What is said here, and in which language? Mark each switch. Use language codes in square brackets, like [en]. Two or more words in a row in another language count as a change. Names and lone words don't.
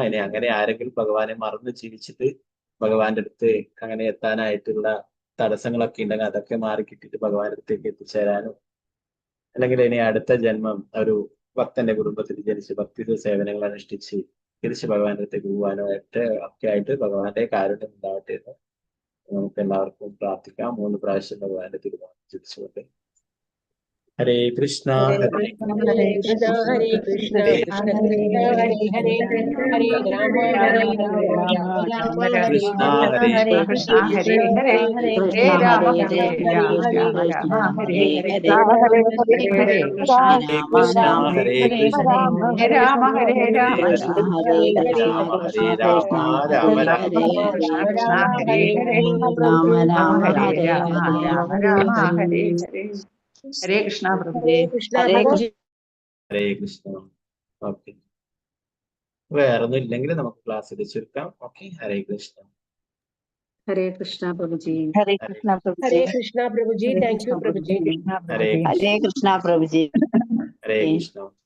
[ml] ഇനി അങ്ങനെ ആരെങ്കിലും ഭഗവാനെ മറന്ന് ജീവിച്ചിട്ട് ഭഗവാന്റെ അടുത്ത് അങ്ങനെ എത്താനായിട്ടുള്ള തടസ്സങ്ങളൊക്കെ ഉണ്ടെങ്കിൽ അതൊക്കെ മാറി കിട്ടിയിട്ട് ഭഗവാന്റെ അടുത്തേക്ക് എത്തിച്ചേരാനും, അല്ലെങ്കിൽ ഇനി അടുത്ത ജന്മം ഒരു ഭക്തന്റെ കുടുംബത്തിൽ ജനിച്ച് ഭക്തി സേവനങ്ങൾ അനുഷ്ഠിച്ച് തിരിച്ച് ഭഗവാന്റെ അടുത്തേക്ക് പോകാനോ ഒക്കെ ആയിട്ട് ഭഗവാന്റെ കാരുണ്യം ഉണ്ടാവട്ടെ എന്ന് നമുക്ക് എല്ലാവർക്കും പ്രാർത്ഥിക്കാം. 3 പ്രാവശ്യം ഭഗവാന്റെ തിരുനാമം ജപിച്ചുകൊണ്ട്. ഹരേ കൃഷ്ണ ഹരേ കൃഷ്ണ ഹരേ കൃഷ്ണ ഹരേ കൃഷ്ണ കൃഷ്ണ കൃഷ്ണ ഹരേ ഹരേ ഹരേ രാമ ഹരേ രാമ കൃഷ്ണ ഹരേ കൃഷ്ണ ഹരേ ഹരേ ഹരേ രാമ ഹരേ രാമ രാമ ഹരേ ഹരേ ഹരേ കൃഷ്ണ കൃഷ്ണ ഹരേ കൃഷ്ണ ഹരേ രാമ ഹരേ രാമ ഹരേ രാമ രാമ രാമ കൃഷ്ണ കൃഷ്ണ ഹരേ ഹരേ രാമ ഹരേ രാമ രാമ രാമ ഹരേ ഹരേ. ഹരേ കൃഷ്ണ പ്രഭുജി. ഹരേ കൃഷ്ണ. ഓക്കെ, വേറൊന്നും ഇല്ലെങ്കിൽ നമുക്ക് ക്ലാസ്സിൽ ചുരുക്കാം. ഓക്കെ, ഹരേ കൃഷ്ണ. ഹരേ കൃഷ്ണ പ്രഭുജി. ഹരേ കൃഷ്ണ പ്രഭുജി. ഹരേ കൃഷ്ണ പ്രഭുജി. [en] thank you [ml] പ്രഭുജി. ഹരേ ഹരേ കൃഷ്ണ പ്രഭുജി.